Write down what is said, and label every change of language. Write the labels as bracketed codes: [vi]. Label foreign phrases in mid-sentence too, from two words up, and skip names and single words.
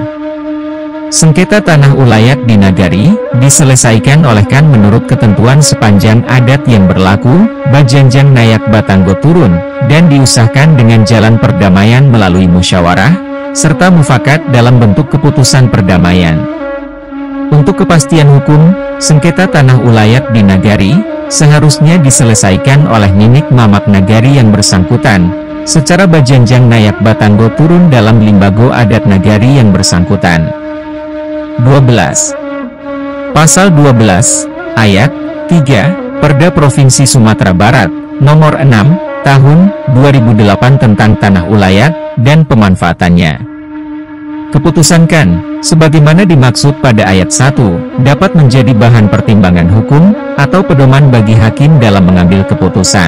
[id] Sengketa tanah ulayat di nagari, diselesaikan olehkan menurut ketentuan sepanjang adat yang berlaku, [min] Bajanjang Nayak Batanggo turun, [id] dan diusahakan dengan jalan perdamaian melalui musyawarah, serta mufakat dalam bentuk keputusan perdamaian. Untuk kepastian hukum, sengketa tanah ulayat di nagari, seharusnya diselesaikan oleh ninik mamak nagari yang bersangkutan, secara [min] Bajanjang Nayak Batanggo turun [id] dalam limbago adat nagari yang bersangkutan. 12. Pasal 12, Ayat 3, Perda Provinsi Sumatera Barat, Nomor 6, Tahun 2008 tentang tanah ulayat dan pemanfaatannya. Keputusankan, sebagaimana dimaksud pada ayat 1, dapat menjadi bahan pertimbangan hukum, atau pedoman bagi hakim dalam mengambil keputusan.